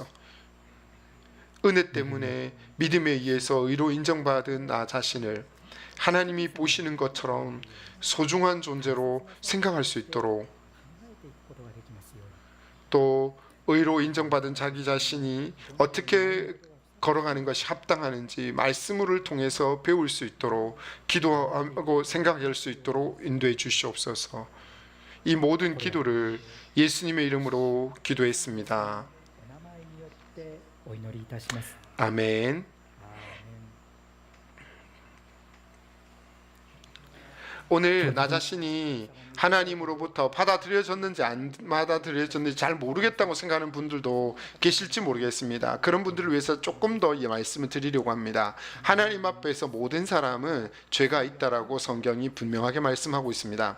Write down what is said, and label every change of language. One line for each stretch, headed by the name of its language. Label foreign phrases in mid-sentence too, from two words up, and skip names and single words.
Korean: 은혜 때문에 믿음에 의해서 의로 인정받은 나 자신을 하나님이 보시는 것처럼 소중한 존재로 생각할 수 있도록, 또 의로 인정받은 자기 자신이 어떻게 걸어가는 것이 합당하는지 말씀을 통해서 배울 수 있도록 기도하고 생각할 수 있도록 인도해 주시옵소서. 이 모든 기도를 예수님의 이름으로 기도했습니다.
Japanese: お名前によってお祈りいたします。
Korean: 아멘. 오늘 나 자신이 하나님으로부터 받아들여졌는지 안 받아들여졌는지 잘 모르겠다고 생각하는 분들도 계실지 모르겠습니다. 그런 분들을 위해서 조금 더 이 말씀을 드리려고 합니다. 하나님 앞에서 모든 사람은 죄가 있다라고 성경이 분명하게 말씀하고 있습니다.